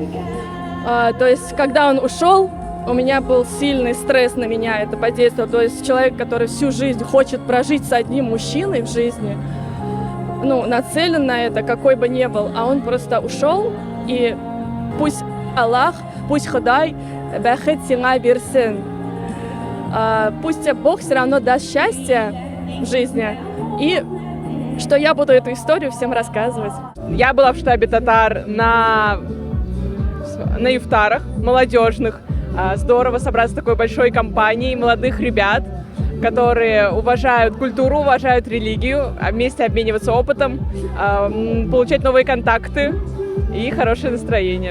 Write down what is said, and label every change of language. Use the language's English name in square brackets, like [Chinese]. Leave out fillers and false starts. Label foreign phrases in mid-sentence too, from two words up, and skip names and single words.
[Russian] То есть, когда он ушел, у меня был сильный стресс на меня, это подействовало. То есть человек, который всю жизнь хочет прожить с одним мужчиной в жизни, ну, нацелен на это, какой бы ни был, а он просто ушел, и пусть Аллах, пусть [Tatar] Худай бахет сиңа бирсин. [Russian] Пусть тебе Бог все равно даст счастье в жизни, и что я буду эту историю всем рассказывать. Я была в штабе татар на ифтарах молодежных. Здорово собраться с такой большой компанией молодых ребят, которые уважают культуру, уважают религию, вместе обмениваться опытом, получать новые контакты и хорошее настроение.